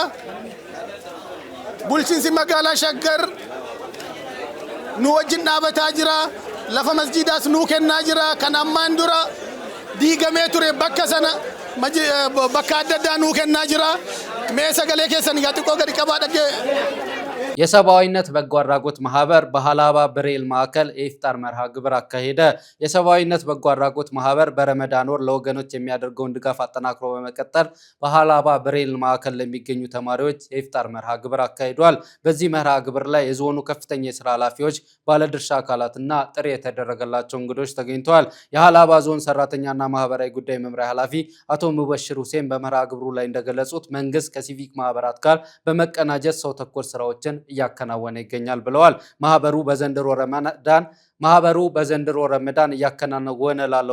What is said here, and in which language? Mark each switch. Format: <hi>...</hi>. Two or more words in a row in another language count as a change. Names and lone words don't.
<om>Bulchiinsi magaalaa Shaggar nu wajjin dhaabataa jira. Lafa masjiidaas nuu kennaa jira. Kan ammaan dura diigamee ture bakka sana bakka adda addaa nuu kennaa jira. Mee sagalee keessan yaa xiqqoo gadi qabaa dhagee</om> <am>የሰብአዊነት በጎ አድራጎት ማህበር በሃላባ ብሬል ማዕከል የኢፍጣር መርሃ ግብር አካሄደ። የሰብአዊነት በጎ አድራጎት ማህበር በረመዳን ወር ለወገኖች የሚያደርገውን ድጋፍ አጠናክሮ በመቀጠል በሃላባ ብሬል ማዕከል ለሚገኙ ተማሪዎች የኢፍጣር መርሃ ግብር አካሂዷል። በዚህ መርሃ ግብር ላይ የዞኑ ከፍተኛ የስራ ኃላፊዎች፣ ባለድርሻ አካላትና ጥሪ የተደረገላቸው እንግዶች ተገኝተዋል። የሃላባ ዞን ሰራተኛና ማህበራዊ ጉዳይ መምሪያ ኃላፊ አቶ ሙበሽር ሁሴን በመርሃ ግብሩ ላይ እንደገለጹት መንግስት ከሲቪክ ማህበራት ጋር በመቀናጀት ሰው ተኮር ስራዎችን እያከናወነ ይገኛል ብለዋል። ማህበሩ በዘንድሮ ረመዳን እያከናወነ ላለው</am>